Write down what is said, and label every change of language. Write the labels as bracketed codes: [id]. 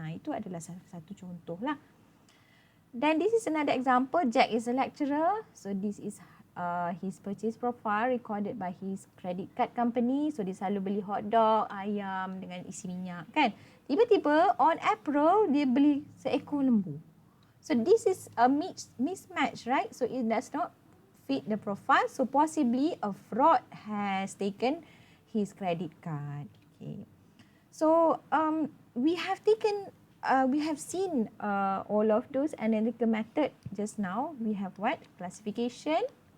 [ms] Itu adalah satu contoh lah. [en] Then this is another example. Jack is a lecturer. So this is his purchase profile recorded by his credit card company. [ms] So dia selalu beli hotdog, ayam dengan isi minyak kan. Tiba-tiba on April dia beli seekor lembu. [en] So this is a mismatch, right? So it does not fit the profile. So possibly a fraud has taken his credit card. Okay. So we have seen all of those analytical method just now. We have what? Classification.